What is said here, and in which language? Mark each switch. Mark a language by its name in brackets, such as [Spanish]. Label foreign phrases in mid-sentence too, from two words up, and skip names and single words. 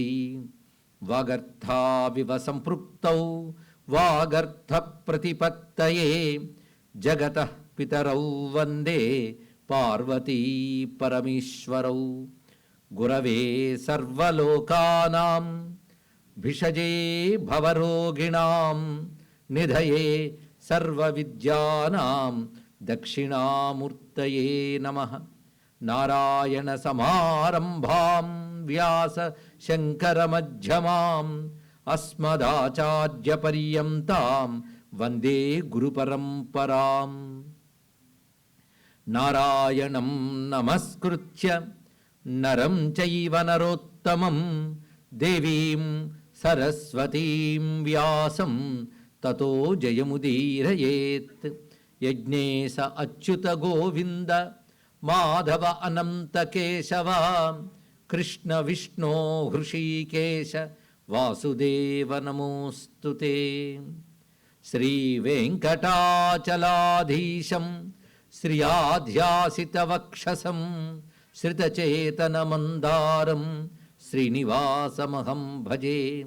[Sanskrit] वागर्थाविव सम्पृक्तौ वागर्थप्रतिपत्तये जगतः पितरौ वन्दे पार्वती परमेश्वरौ। गुरवे सर्वलोकानां భిషజే భవరోగిణాం నిధయే సర్వవిద్యానాం దక్షిణామూర్తయే నమః. నారాయణ సమారంభాం వ్యాస శంకర మధ్యమాం అస్మదాచార్య పర్యంతాం వందే గురు పరంపరాం. నారాయణం నమస్కృత్య నరం చైవ నరోత్తమం దేవీం సరస్వతీం వ్యాసం తతో జయముదీరయేత్. యజ్ఞేశ అచ్యుత గోవింద మాధవ అనంత కేశవ కృష్ణ విష్ణో హృషీకేశ వాసుదేవ నమోస్తుతే. శ్రీ వెంకటాచలాధీశం శ్రియాధ్యాసితవక్షసం శ్రితచేతనమందారం శ్రీనివాసమహం భజే.